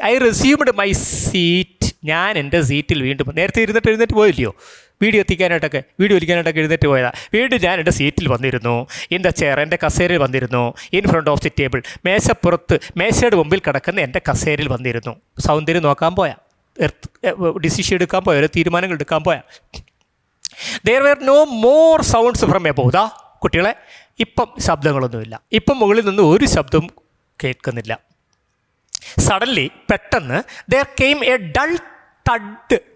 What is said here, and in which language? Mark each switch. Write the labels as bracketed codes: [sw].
[en] I resumed my seat, [ml] ഞാൻ എൻ്റെ സീറ്റിൽ വീണ്ടും, നേരത്തെ എഴുന്നേറ്റ് പോയില്ലയോ വീഡിയോ ഒലിക്കാനായിട്ടൊക്കെ എഴുന്നേറ്റ് പോയതാണ്. വീണ്ടും ഞാൻ എൻ്റെ സീറ്റിൽ വന്നിരുന്നു. [en] in the chair, [ml] എൻ്റെ കസേരയിൽ വന്നിരുന്നു. [en] in front of the table, [ml] മേശയുടെ മുമ്പിൽ കിടക്കുന്ന എൻ്റെ കസേരയിൽ വന്നിരുന്നു. സൗന്ദര്യം നോക്കാൻ പോയാ, ഡിസിഷൻ എടുക്കാൻ പോയാ, തീരുമാനങ്ങൾ എടുക്കാൻ പോയാ. [en] There were no more sounds from above. [ml] കുട്ടികളെ, ഇപ്പം ശബ്ദങ്ങളൊന്നുമില്ല. ഇപ്പം മുകളിൽ നിന്ന് ഒരു ശബ്ദവും കേൾക്കുന്നില്ല. [en] suddenly, [ml] പെട്ടെന്ന്, [en] there came a dull thud.